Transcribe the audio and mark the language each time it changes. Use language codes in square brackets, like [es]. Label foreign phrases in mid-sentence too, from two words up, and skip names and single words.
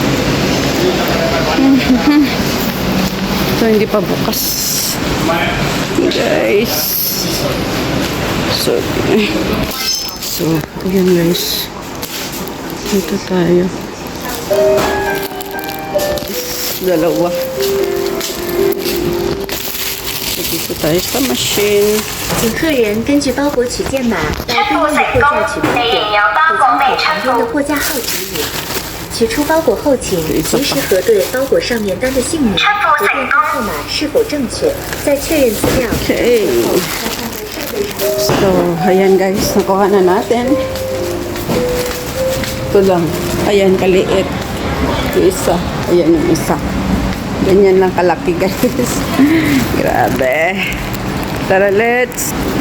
[tl] So hindi pa bukas guys. So ayan guys, dito tayo. Dalawa. Dito tayo sa machine. [zh] 请客人根据包裹取件码到对应的货架取包点，或将口旁边的货架号指引。取出包裹后，请及时核对包裹上面单的姓名和电话号码是否正确，再确认资料。 [en] Okay. [tl] So, ayan guys, nakuha na natin. Ito lang. Ayan, kaliit. Yung isa. Ayan yung isa. Ganyan lang kalaki guys. Grabe. Tara, let's.